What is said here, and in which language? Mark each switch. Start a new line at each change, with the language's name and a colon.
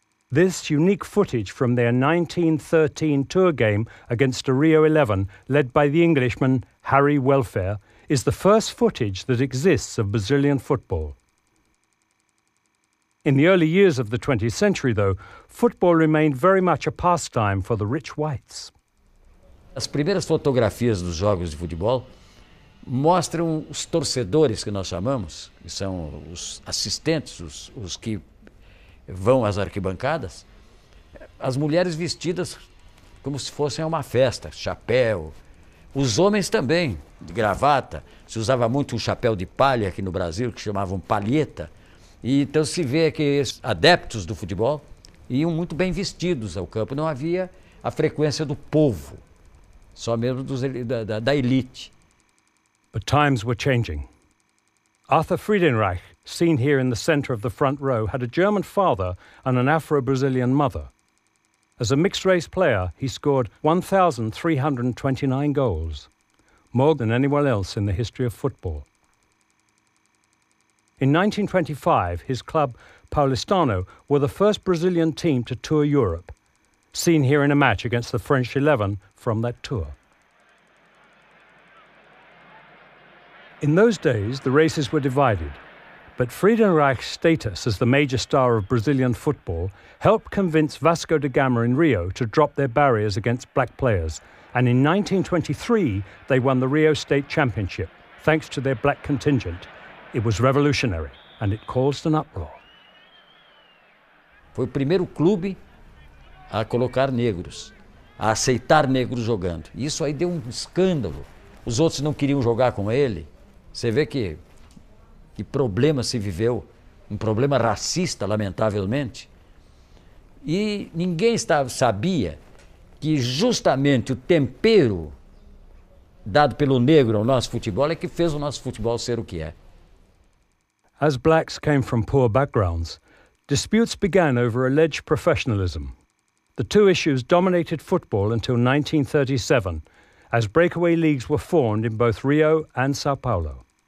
English: This unique footage from their 1913 tour game against a Rio 11 led by the Englishman Harry Welfare is the first footage that exists of Brazilian football. In the early years of the 20th century, though, football remained very much a pastime for the rich whites.
Portuguese: As primeiras fotografias dos jogos de futebol mostram os torcedores, que nós chamamos, que são os assistentes, os que vão às arquibancadas, as mulheres vestidas como se fossem uma festa, chapéu. Os homens também, de gravata. Se usava muito um chapéu de palha aqui no Brasil, que chamavam palheta. E então se vê que os adeptos do futebol iam muito bem vestidos ao campo. Não havia a frequência do povo, só mesmo da elite.
English: But times were changing. Arthur Friedenreich, seen here in the center of the front row, had a German father and an Afro-Brazilian mother. As a mixed-race player, he scored 1,329 goals, more than anyone else in the history of football. In 1925, his club, Paulistano, were the first Brazilian team to tour Europe, seen here in a match against the French 11 from that tour. In those days, the races were divided, but Friedenreich's status as the major star of Brazilian football helped convince Vasco da Gama in Rio to drop their barriers against black players, and in 1923 they won the Rio State Championship, thanks to their black contingent. It was revolutionary, and it caused an uproar.
Portuguese: Foi o primeiro clube a colocar negros, a aceitar negros jogando. Isso aí deu um escândalo. Os outros não queriam jogar com ele. Você vê que problema se viveu, um problema racista, lamentavelmente. E ninguém sabia que justamente o tempero dado pelo negro ao nosso futebol é que fez o nosso futebol ser o que é.
English: As blacks came from poor backgrounds, disputes began over alleged professionalism. The two issues dominated football until 1937, as breakaway leagues were formed in both Rio and Sao Paulo.